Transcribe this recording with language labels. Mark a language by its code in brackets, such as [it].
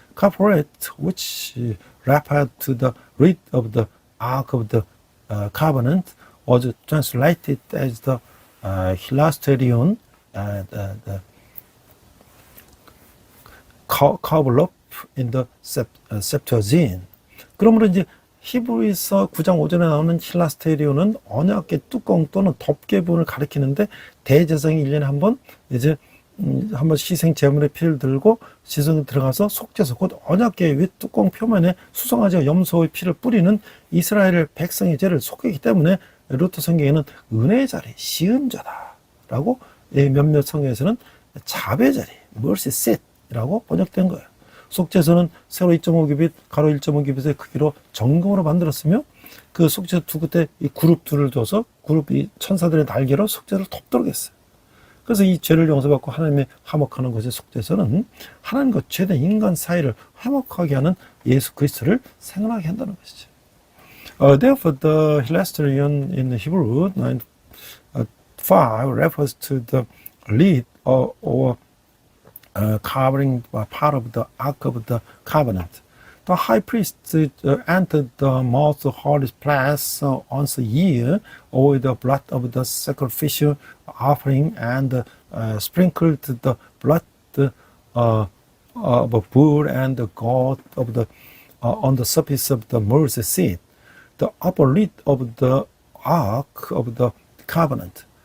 [en] Kaparet, which referred to the reed of the Ark of the Covenant, was translated as the hilasterion, the 카블롭 in the Septuagint. [ko] 그러므로 이제 히브리서 9장 5절에 나오는 힐라스테리온은 언약의 뚜껑 또는 덮개분을 가리키는데 대제사장이 1년에 한 번 이제 한번 희생 제물의 피를 들고 지성에 들어가서 속죄소 곧 언약궤의 윗 뚜껑 표면에 수송아지와 염소의 피를 뿌리는 이스라엘 백성의 죄를 속이기 때문에 루터 성경에는 은혜의 자리, 시은자다라고 몇몇 성경에서는 자배 자리, mercy seat이라고 번역된 거예요. 속죄소는 세로 2.5규빗, 가로 1.5규빗의 크기로 정금으로 만들었으며 그 속죄소 두 끝에 이 그룹 둘을 둬서 그룹이 천사들의 날개로 속죄소를 덮도록 했어요. 그래서 이 죄를 용서받고 하나님의 화목하는 것의 속죄소는 하나님과 죄된 인간 사이를 화목하게 하는 예수 그리스도를 생각하게 한다는 것이죠. [en] Therefore, the hilasterion in Hebrew 9:5 refers to the lid or covering part of the Ark of the Covenant. The high priest entered the most holy place once a year with the blood of the sacrificial offering and sprinkled the blood of a bull and the goat of the on the surface of the mercy seat, the upper lid of the Ark of the Covenant.